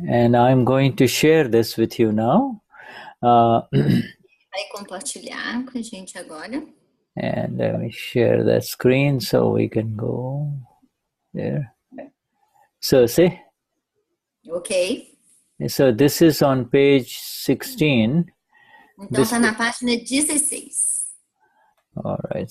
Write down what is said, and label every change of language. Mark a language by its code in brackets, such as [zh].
[en] And I'm going to share this with you now. [pt] Vai compartilhar com a gente agora. [en] And let me share that screen so we can go there. So see? Ok. So this is on page 16. [pt] Então está na página 16. [en] All right.